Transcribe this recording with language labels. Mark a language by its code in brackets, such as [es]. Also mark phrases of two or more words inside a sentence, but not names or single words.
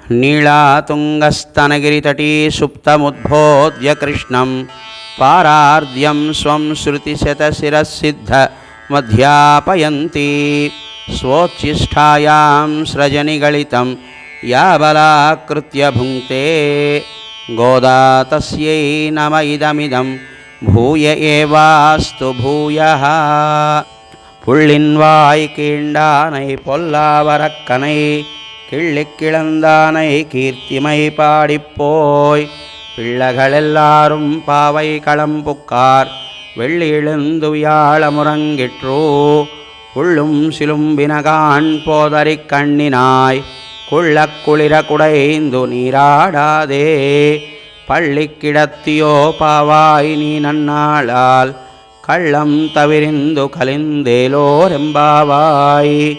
[sa] नीलातुङ्गस्तनगिरितटी सुप्तमुद्बोध्य कृष्णं पारार्ध्यं स्वं श्रुतिशतशिरःसिद्धमध्यापयन्ती स्वोच्छिष्टायां स्रजनिगलितं या बलाकृत्य भुङ्क्ते गोदा तस्यै नम इदमिदं भूय एवास्तु भूयः [ta] புள்ளின்வாய் கீண்டானை பொல்லாவரக்கனை கிள்ளிக் கிளந்தானை கீர்த்திமை பாடிப்போய் பிள்ளகளெல்லாரும் பாவை களம்புக்கார் வெள்ளி எழுந்து வியாழ முறங்கிற்றோ புள்ளும் சிலும்பினகான் போதறிக் கண்ணினாய் குள்ளக் குளிர குடைந்து நீராடாதே பள்ளி கிடத்தியோ பாவாய் நீ நன்னாளால் கள்ளம் தவிரிந்து கலிந்தேலோரெம்பாவாய்